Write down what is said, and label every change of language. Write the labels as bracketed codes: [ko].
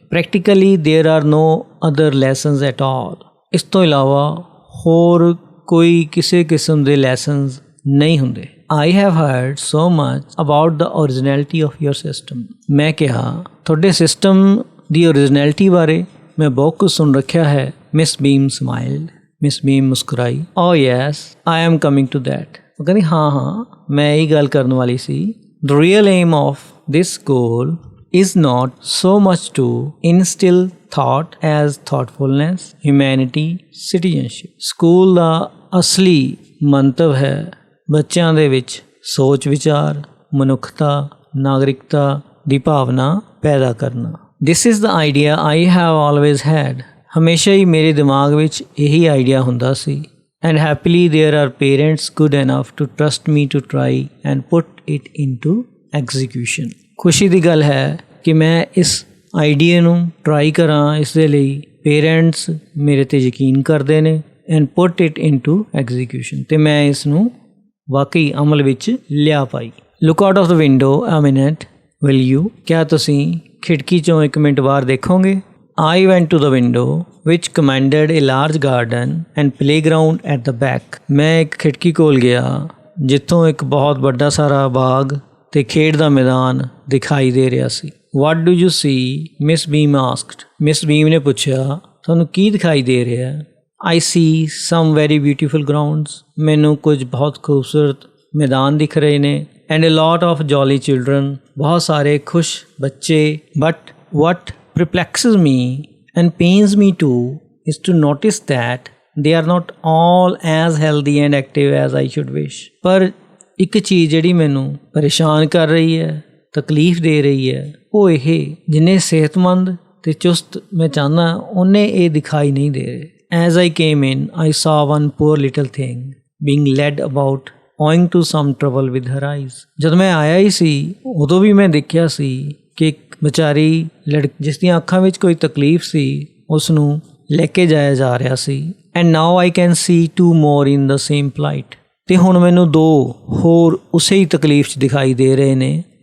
[en] Practically there are no other lessons at all. [pa] ਇਸ ਤੋਂ ਇਲਾਵਾ ਹੋਰ ਕੋਈ ਕਿਸੇ ਕਿਸਮ ਦੇ ਲੈਸਨਸ ਨਹੀਂ ਹੁੰਦੇ। [en] I have heard so much about the originality of your system। [pa] ਮੈਂ ਕਿਹਾ ਤੁਹਾਡੇ ਸਿਸਟਮ ਦੀ ਓਰੀਜਨੈਲਿਟੀ ਬਾਰੇ ਮੈਂ ਬਹੁਤ ਕੁਝ ਸੁਣ ਰੱਖਿਆ ਹੈ। [en] Miss Beam smiled. Miss Beam ਮੁਸਕਰਾਈ। Oh yes I am coming to that. [pa] ਉਹ ਕਹਿੰਦੀ ਹਾਂ ਮੈਂ ਇਹੀ ਗੱਲ ਕਰਨ ਵਾਲੀ ਸੀ। [en] The real aim of this school is not so much to instill thought as thoughtfulness, humanity, citizenship. [pa] School ਦਾ ਅਸਲੀ ਮੰਤਵ ਹੈ ਬੱਚਿਆਂ ਦੇ ਵਿੱਚ ਸੋਚ ਵਿਚਾਰ, ਮਨੁੱਖਤਾ, ਨਾਗਰਿਕਤਾ ਦੀ ਭਾਵਨਾ ਪੈਦਾ ਕਰਨਾ। [en] This is the idea I have always had. [pa] ਹਮੇਸ਼ਾ ਹੀ ਮੇਰੇ ਦਿਮਾਗ ਵਿੱਚ ਇਹੀ ਆਈਡੀਆ ਹੁੰਦਾ ਸੀ। [en] And happily there are parents good enough to trust me to try and put it into execution. [pa] ਖੁਸ਼ੀ ਦੀ ਗੱਲ ਹੈ ਕਿ ਮੈਂ ਇਸ ਆਈਡੀਆ ਨੂੰ ਟਰਾਈ ਕਰਾਂ, ਇਸ ਦੇ ਲਈ ਪੇਰੈਂਟਸ ਮੇਰੇ 'ਤੇ ਯਕੀਨ ਕਰਦੇ ਨੇ [en] and put it into execution, [pa] ਅਤੇ ਮੈਂ ਇਸ ਨੂੰ ਵਾਕਈ ਅਮਲ ਵਿੱਚ ਲਿਆ ਪਾਈ। [en] look out of the window a minute will you, [pa] ਕਿਆ ਤੁਸੀਂ ਖਿੜਕੀ 'ਚੋਂ ਇੱਕ ਮਿੰਟ ਬਾਹਰ ਦੇਖੋਗੇ? [en] I went to the window which commanded a large garden and playground at the back. [pa] ਮੈਂ ਇੱਕ ਖਿੜਕੀ ਕੋਲ ਗਿਆ ਜਿੱਥੋਂ ਇੱਕ ਬਹੁਤ ਵੱਡਾ ਸਾਰਾ ਬਾਗ ਤੇ ਖੇਡ ਦਾ ਮੈਦਾਨ ਦਿਖਾਈ ਦੇ ਰਿਹਾ ਸੀ। [en] What do you see? Miss Beam asked. Miss Beam [pa] ਨੇ ਪੁੱਛਿਆ, ਤੁਹਾਨੂੰ ਕੀ ਦਿਖਾਈ ਦੇ ਰਿਹਾ? [en] I see some very beautiful grounds. [pa] ਮੈਨੂੰ ਕੁਝ ਬਹੁਤ ਖੂਬਸੂਰਤ ਮੈਦਾਨ ਦਿਖ ਰਹੇ ਨੇ। [en] And a lot of jolly children. [pa] ਬਹੁਤ ਸਾਰੇ ਖੁਸ਼ ਬੱਚੇ। [en] But what perplexes me and pains me too is to notice that they are not all as healthy and active as I should wish. [pa] ਪਰ ਇੱਕ ਚੀਜ਼ ਜਿਹੜੀ ਮੈਨੂੰ ਪਰੇਸ਼ਾਨ ਕਰ ਰਹੀ ਹੈ, ਤਕਲੀਫ ਦੇ ਰਹੀ ਹੈ, ਉਹ ਇਹ ਜਿੰਨੇ ਸਿਹਤਮੰਦ ਤੇ ਚੁਸਤ ਮੈਂ ਚਾਹੁੰਦਾ ਉਹਨੇ ਇਹ ਦਿਖਾਈ ਨਹੀਂ ਦੇ ਰਹੇ। [en] As I came in, I saw one poor little thing being led about owing to some trouble with her eyes. [pa] ਜਦ ਮੈਂ ਆਇਆ ਹੀ ਸੀ ਉਦੋਂ ਵੀ ਮੈਂ ਦੇਖਿਆ ਸੀ ਕਿ ਇੱਕ ਵਿਚਾਰੀ ਜਿਸ ਦੀਆਂ ਅੱਖਾਂ ਵਿੱਚ ਕੋਈ ਤਕਲੀਫ ਸੀ ਉਸ ਨੂੰ ਲੈ ਕੇ ਜਾਇਆ ਜਾ ਰਿਹਾ ਸੀ। [en] And now I can see 2 more in the same plight. [pa] ਅਤੇ ਹੁਣ ਮੈਨੂੰ 2 ਹੋਰ ਉਸੇ ਹੀ ਤਕਲੀਫ 'ਚ ਦਿਖਾਈ ਦੇ ਰਹੇ ਨੇ।